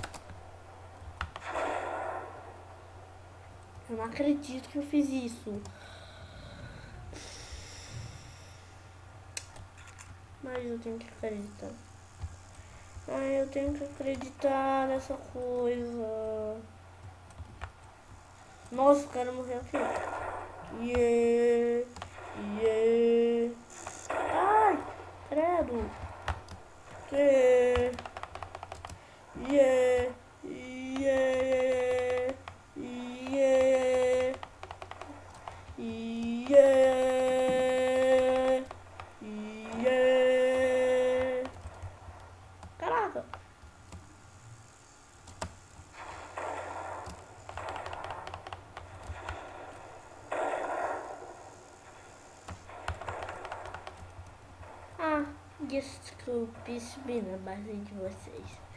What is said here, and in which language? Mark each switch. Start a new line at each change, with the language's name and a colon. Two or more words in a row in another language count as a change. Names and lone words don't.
Portuguese: Eu não acredito que eu fiz isso. Mas eu tenho que acreditar. Eu tenho que acreditar nessa coisa. Nossa, o cara morreu aqui.
English: Yeah. Yeah.
Portuguese: Ai, credo. Yeah.
English: Yeah. Yeah. Yeah. Yeah. Yeah.
Portuguese: Caraca. Desculpe subir na base de vocês.